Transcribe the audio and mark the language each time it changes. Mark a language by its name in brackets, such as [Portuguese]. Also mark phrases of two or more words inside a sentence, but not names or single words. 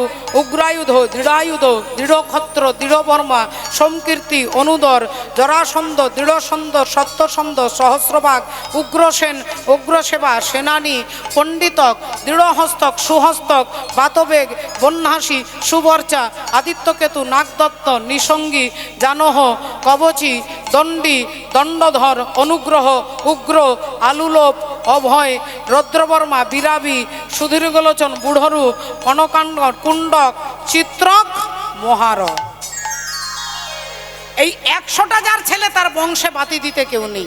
[Bangla] উগ্রায়ুধ, দৃঢ়ায়ুধ, দৃঢ়ক্ষত্র, দৃঢ়বর্মা, সোমকীর্তি, অনুদর, জরাসন্ধ, দৃঢ়সন্ধ, সত্যসন্ধ, সহস্রবাগ, উগ্রসেন, উগ্রসেবা, সেনানী, পণ্ডিতক, দৃঢ়হস্তক, সুহস্তক, বাতবেগ, বন্যাসী, সুবর্চা, আদিত্যকেতু, নাগদত্ত, নিসঙ্গী, জানহ, কবচী, দণ্ডী, দণ্ডধর, অনুগ্রহ, উগ্র, আলুলোপ, অভয় রৌদ্রবর্মা বিরাবি সুধীর গোলোচন বুড়রূপ কনকাণ্ড কুণ্ডক চিত্রক মহার। এই 100টা যার ছেলে তার বংশে বাতি দিতে কেউ নেই।